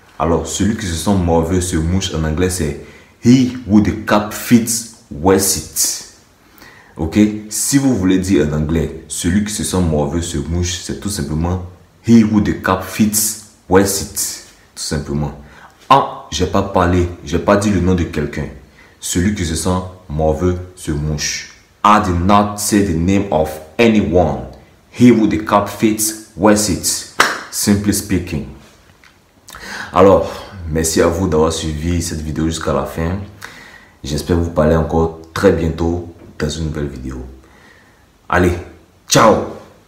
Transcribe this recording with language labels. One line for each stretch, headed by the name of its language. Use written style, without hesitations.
French: Alors, celui qui se sent morveux se mouche en anglais, c'est
English: he who the cap fits wears it.
French: Ok? Si vous voulez dire en anglais, celui qui se sent morveux se mouche, c'est tout simplement
English: he who the cap fits wears it.
French: Tout simplement. Ah, j'ai pas parlé, j'ai pas dit le nom de quelqu'un. Celui qui se sent morveux se mouche.
English: I did not say the name of anyone. He who the cap fits wears it. Simply speaking.
French: Alors, merci à vous d'avoir suivi cette vidéo jusqu'à la fin. J'espère vous parler encore très bientôt dans une nouvelle vidéo. Allez, ciao!